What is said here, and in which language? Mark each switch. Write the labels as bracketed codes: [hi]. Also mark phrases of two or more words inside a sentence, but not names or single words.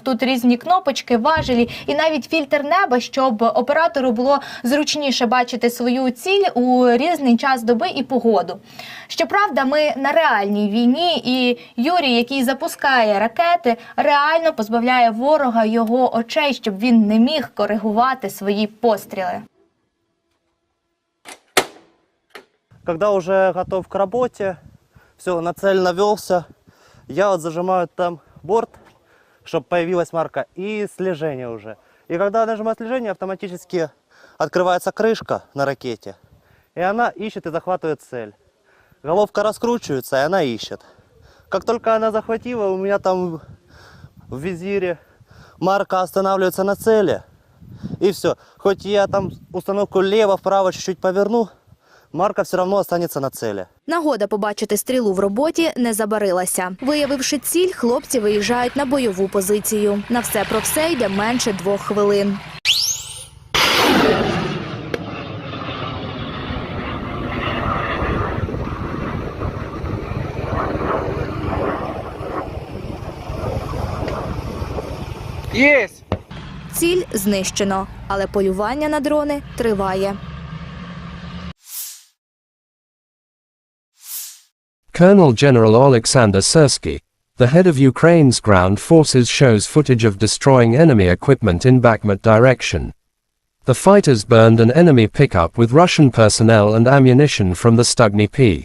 [uk] Тут різні кнопочки, важелі і навіть фільтр неба, щоб оператору було зручніше бачити свою ціль у різний час доби і погоду. Щоправда, ми на реальній війні, і Юрій, який запускає ракети, реально позбавляє ворога його очей, щоб він не міг коригувати свої постріли. [ru] Когда уже готов к работе, все, на цель навелся, я вот зажимаю там борт, чтобы появилась марка, и слежение уже. И когда нажимаю слежение, автоматически открывается крышка на ракете, и она ищет и захватывает цель. Головка раскручивается, и она ищет. Как только она захватила, у меня там в визире марка останавливается на цели, и все. Хоть я там установку лево-вправо чуть-чуть поверну, марка [uk] все одно останеться на цілі. Нагода побачити стрілу в роботі не забарилася. Виявивши ціль, хлопці виїжджають на бойову позицію. На все про все йде менше 2 хвилин. Єсть! Ціль знищено, але полювання на дрони триває. [en] Colonel General Alexander Syrsky, the head of Ukraine's ground forces, shows footage of destroying enemy equipment in Bakhmut direction. The fighters burned an enemy pickup with Russian personnel and ammunition from the Stugny P.